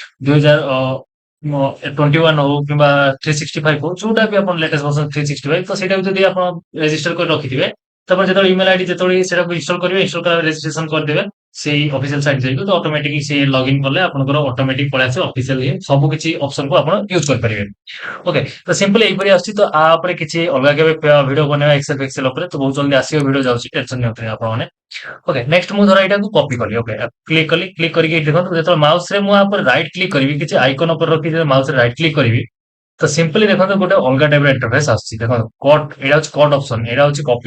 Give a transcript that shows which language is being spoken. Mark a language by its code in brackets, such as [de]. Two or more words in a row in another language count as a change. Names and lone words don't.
[or] 2021 ହଉ କିମ୍ବା 365 ହଉ ଯୋଉଟା ବି ଆପଣ [en] latest version [or] 365 ତ ସେଇଟାକୁ ଯଦି ଆପଣ ରେଜିଷ୍ଟର କରି ରଖିଥିବେ ତାପରେ ଯେତେବେଳେ [en] email ID [or] ଯେତେବେଳେ ସେଟାକୁ ଇନଷ୍ଟଲ କରିବେ ଇନଷ୍ଟଲ କଲା ରେଜିଷ୍ଟ୍ରେସନ କରିଦେବେ ସେଇ [en] official site [or] ଯାଇକି ତ ଅଟୋମେଟିକ ସେ ଲଗ୍ଇନ୍ କଲେ ଆପଣଙ୍କର ଅଟୋମେଟିକ ପଳେଇ ଆସିବ ଅଫିସିଆଲ ସବୁ କିଛି ଅପସନକୁ ଆପଣ ୟୁଜ କରିପାରିବେ [hi] ओके तो सिंपल यही [or] आସୁଛି ତ ଆ ଉପରେ କିଛି ଅଲଗା କେବେ ଭିଡିଓ ବନେଇବା ଏକ୍ସେଲ ଫେକ୍ସେଲ ଉପରେ ତ ବହୁତ ଜଲ୍ଦି ଆସିବ ଭିଡିଓ ଯାଉଛି ଟେନସନ ନିଅନ୍ତୁନି ଆପଣମାନେ [en] OK next [or] ମୁଁ ଧର ଏଇଟାକୁ କପି କଲି ଓକେ କ୍ଲିକ କରିକି ଦେଖନ୍ତୁ ଯେତେବେଳେ ମାଉସ ରେ ମୁଁ ଆ ଉପରେ [en] right click [or] କରିବି କିଛି ଆଇକନ ଉପରେ ରଖି ମାଉସ ରେ [en] right click [or] କରିବି ତ ସିମ୍ପଲି ଦେଖନ୍ତୁ ଗୋଟେ ଅଲଗା [en] type interface [or] ଆସୁଛି ଦେଖନ୍ତୁ କଟ୍ ଏଇଟା ହଉଛି [en] cut option [or] ଏଇଟା ହଉଛି କପି